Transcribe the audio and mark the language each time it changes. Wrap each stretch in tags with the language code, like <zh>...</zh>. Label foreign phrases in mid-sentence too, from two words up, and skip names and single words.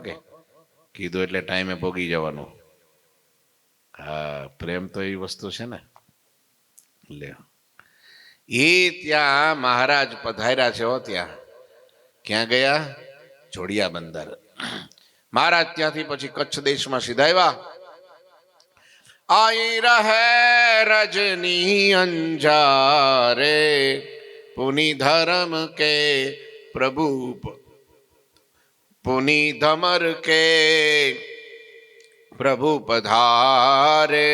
<gu>કે કીધું એટલે ટાઈમે ભોગી જવાનું. હા, પ્રેમ તો એવી વસ્તુ છે ને. લે એ ત્યાં મહારાજ પધાર્યા છે હો. ત્યાં ક્યાં ગયા? જોડિયા બંદર. મહારાજ ત્યાંથી પછી કચ્છ દેશમાં સીધા આવ્યા.</gu> <bra>आई रहे रजनी अंजारे, पुनि धर्म के प्रभु, पुनि धमर के प्रभु पधारे।</bra>